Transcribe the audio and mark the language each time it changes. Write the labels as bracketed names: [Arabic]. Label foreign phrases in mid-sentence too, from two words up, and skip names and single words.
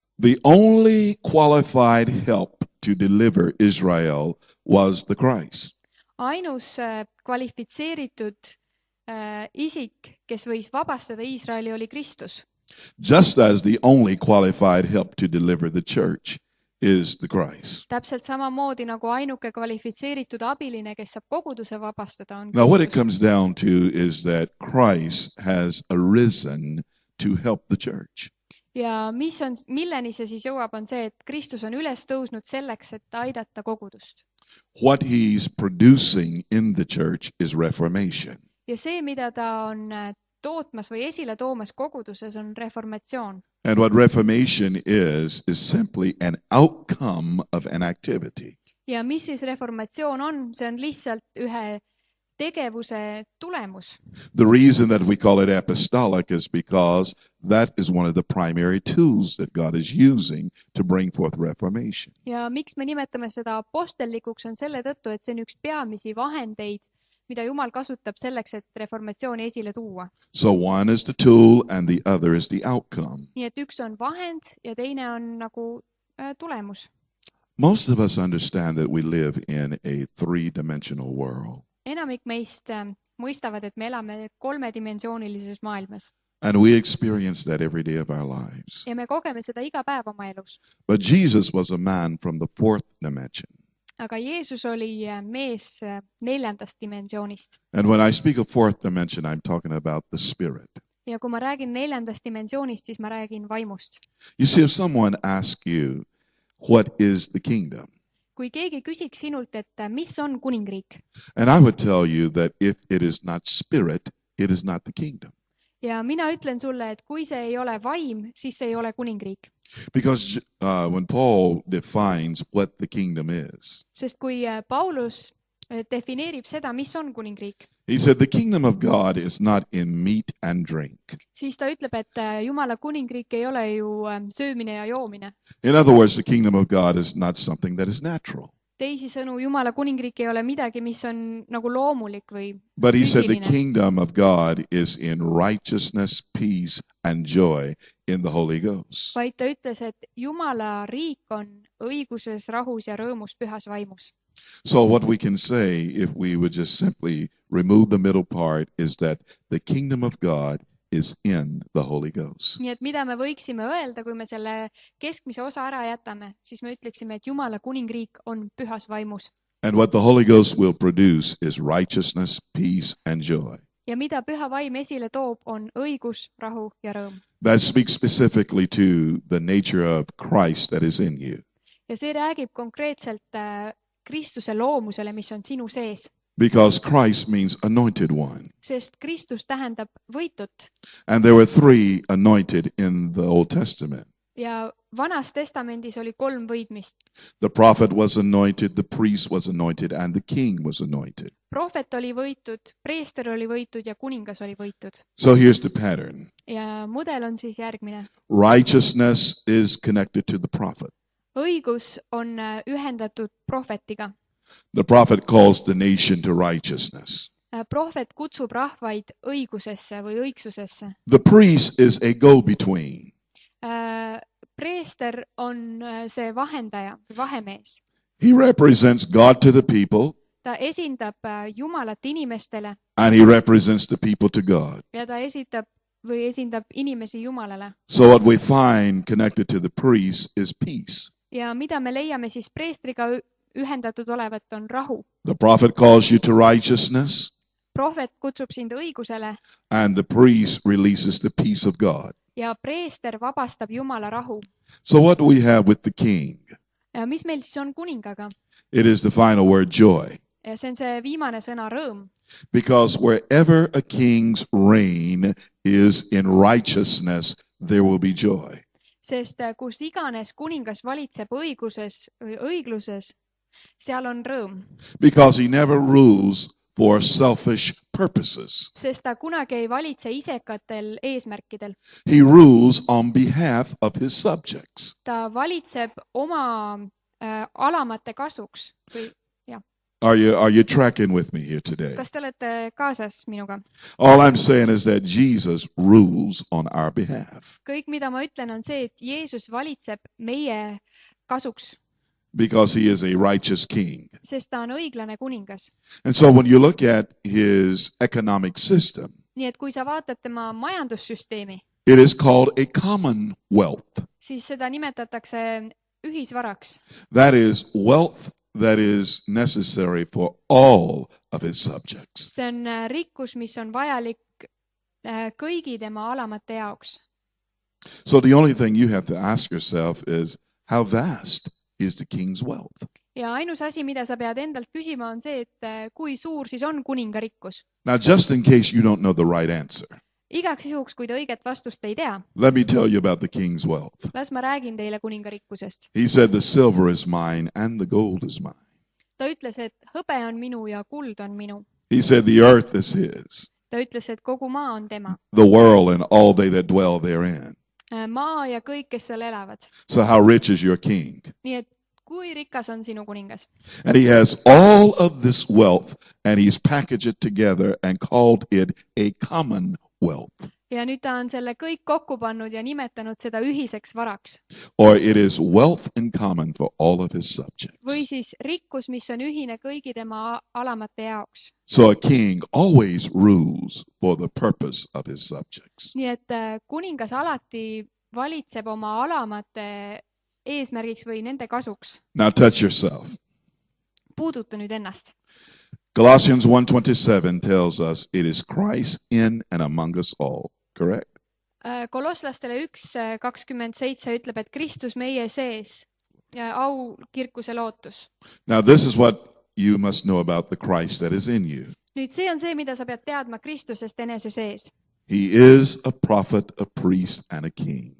[English] The only qualified help to deliver Israel was the Christ. [Estonian] Ainus kvalifitseeritud isik, kes võis vabastada Iisraeli, oli Kristus. [English] Just as the only qualified help to deliver the church is the Christ. [Estonian] Täpselt samamoodi nagu ainuke kvalifitseeritud abiline, kes saab koguduse vabastada, on [English] Now, what it [Estonian] Kristus. [English] comes down to is that Christ has arisen to help the church. [Estonian] Ja milleni see siis jõuab, on see, et Kristus on üles tõusnud selleks, et aidata kogudust. [English] What he's producing in the church is reformation. [Estonian] Ja see, mida ta on tootmas või esile toomas koguduses, on reformatsioon. [English] And what reformation is simply an outcome of an activity. [Estonian] Ja mis siis reformatsioon on? See on lihtsalt ühe tegevuse tulemus. [English] The reason that we call it apostolic is because that is one of the primary tools that God is using to bring forth reformation. [Estonian] Ja miks me nimetame seda apostellikuks, on selle tõttu, et see on üks peamisi vahendeid, mida Jumal kasutab selleks, et reformatsiooni esile tuua. [English] So one is the tool and the other is the outcome. [Estonian] Nii et üks on vahend ja teine on nagu tulemus. [English] Most of us understand that we live in a three-dimensional world. [Estonian] Enamik meist mõistavad, et me elame kolmedimensioonilises maailmas. [English] And we experience that every day of our lives. [Estonian] Ja me kogeme seda iga päev oma elus. [English] But Jesus was a man from the fourth dimension. [Estonian] Aga Jeesus oli mees neljandast dimensioonist. [English] And when I speak of fourth dimension, I'm talking about the spirit. [Estonian] Ja kui ma räägin neljandast dimensioonist, siis ma räägin vaimust. [English] You see, if someone asks you, what is the kingdom? [Estonian] Kui keegi küsiks sinult, et mis on kuningriik? [English] And I would tell you that if it is not spirit, it is not the kingdom. [Estonian] Ja mina ütlen sulle, et kui see ei ole vaim, siis see ei ole kuningriik. [English] Because when Paul defines what the kingdom is, [Estonian] Sest kui Paulus defineerib seda, mis on kuningriik, [English] he said the kingdom of God is not in meat and drink. [Estonian] siis ta ütleb, et Jumala kuningriik ei ole ju söömine ja joomine. [English] In other words, the kingdom of God is not something that is natural. [Estonian] Teisisõnu, Jumala kuningriik ei ole midagi, mis on nagu loomulik või [English] But he said the [Estonian] füüsiline. [English] kingdom of God is in righteousness, peace, and joy in the Holy Ghost. [Estonian] Vaid ta ütles, et Jumala riik on õiguses, rahus ja rõõmus pühas vaimus. [English] So what we can say, if we would just simply remove the middle part, is that the kingdom of God is in the Holy Ghost. [Estonian] Nii et mida me võiksime öelda, kui me selle keskmise osa ära jätame, siis me ütleksime, et Jumala kuningriik on pühas vaimus. [English] And what the Holy Ghost will produce is righteousness, peace, and joy. [Estonian] Ja mida püha vaim esile toob, on õigus, rahu ja rõõm. [English] That speaks specifically to the nature of Christ that is in you. [Estonian] Ja see räägib konkreetselt Kristuse loomusele, mis on sinu sees. [English] Because Christ means anointed one. [Estonian] Sest Kristus tähendab võitut. [English] And there were three anointed in the Old Testament. [Estonian] Ja Vanas testamendis oli 3 võidmist. [English] The prophet was anointed, the priest was anointed, and the king was anointed. [Estonian] Prohvet oli võitud, preester oli võitud ja kuningas oli võitud. [English] So here's the pattern. [Estonian] Ja mudel on siis järgmine. [English] Righteousness is connected to the prophet. [Estonian] Õigus on ühendatud prohvetiga. [English] The prophet calls the nation to righteousness. [Estonian] Prohvet kutsub rahvaid õigusesse või õigsusesse. [English] The priest is a go-between. [Estonian] Preester on see vahendaja, vahemees. [English] He represents God to the people, [Estonian] Ta esindab Jumalat inimestele [English] and he represents the people to God. [Estonian] ja ta esindab inimesi Jumalale. [English] So what we find connected to the priest is peace. [Estonian] Ja mida me leiame siis preestriga ühendatud olevat, on rahu. [English] The prophet calls you to righteousness, [Estonian] Prohvet kutsub sind õigusele [English] and the priest releases the peace of God. [Estonian] ja preester vabastab Jumala rahu. [English] So what do we have with the king? [Estonian] Mis meil siis on kuningaga? [English] It is the final word, joy. [Estonian] Ja see on see viimane sõna, rõõm. [English] Because wherever a king's reign is in righteousness, there will be joy. [Estonian] Sest kus iganes kuningas valitseb õiguses või õigluses, seal on rõõm. [English] Because he never rules for selfish purposes. [Estonian] Sest ta kunagi ei valitse isekatel eesmärkidel. [English] He rules on behalf of his subjects. [Estonian] Ta valitseb oma alamate kasuks. [English] Are you tracking with me here today? [Estonian] kas te olete kaasas minuga? [English] All I'm saying is that Jesus rules on our behalf [Estonian] Kõik, mida ma ütlen, on see, et Jeesus valitseb meie kasuks, [English] because he is a righteous king. [Estonian] sest ta on õiglane kuningas. [English] And so when you look at his economic system, [Estonian] Nii et kui sa vaatad tema majandussüsteemi, [English] it is called a commonwealth. [Estonian] siis seda nimetatakse ühisvaraks. [English] That is wealth that is necessary for all of his subjects. [Estonian] See on rikkus, mis on vajalik kõigi tema alamate jaoks. [English] So the only thing you have to ask yourself is, how vast is the king's wealth? [Estonian] Ja ainus asi, mida sa pead endalt küsima, on see, et kui suur siis on kuninga rikkus. [English] Now, just in case you don't know the right answer, [Estonian] Igaks juhuks, kui te õiget vastust ei tea, [English] let me tell you about the king's wealth. [Estonian] las ma räägin teile kuninga rikkusest. [English] He said, the silver is mine and the gold is mine. [Estonian] Ta ütles, et hõbe on minu ja kuld on minu. [English] He said, the earth is his, [Estonian] Ta ütles, et kogu maa on tema. [English] the world and all they that dwell therein. [Estonian] Maa ja kõik, kes seal elavad. [English] So how rich is your king? [Estonian] Nii et kui rikas on sinu kuningas? [English] And he has all of this wealth and he's packaged it together and called it a commonwealth. [Estonian] Ja nüüd ta on selle kõik kokku pannud ja nimetanud seda ühiseks varaks. [English] Or it is wealth in common for all of his subjects. [Estonian] Või siis rikkus, mis on ühine kõigi tema alamate jaoks. [English] So a king always rules for the purpose of his subjects. [Estonian] Nii et kuningas alati valitseb oma alamate eesmärgiks või nende kasuks. [English] Now touch yourself. [Estonian] Puuduta nüüd ennast. [English] Colossians 1:27 tells us it is Christ in and among us all, correct? [Estonian] Kolosslastele 1:27 ütleb, et Kristus meie sees, au kirkuse lootus. [English] Now this is what you must know about the Christ that is in you. [Estonian] Nüüd see on see, mida sa pead teadma Kristusest enese sees. [English] He is a prophet, a priest, and a king.